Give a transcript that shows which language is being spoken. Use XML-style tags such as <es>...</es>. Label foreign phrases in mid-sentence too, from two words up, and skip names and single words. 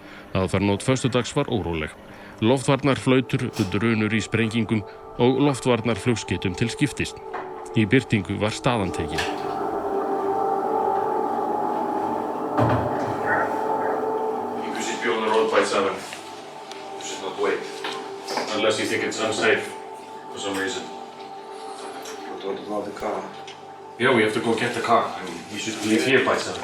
<is>Aðfarnótt föstudags var óróleg. Loftvarnarflautur, drunur í sprengingum og loftvarnarflugsketum til skiptist. Í birtingu var staðan tekin.</is> <en>You should be on the road by 7. You should not wait. Unless you think it's unsafe for some reason. But what about the car? Yeah, we have to go get the car. I mean, we should leave here by 7.</en>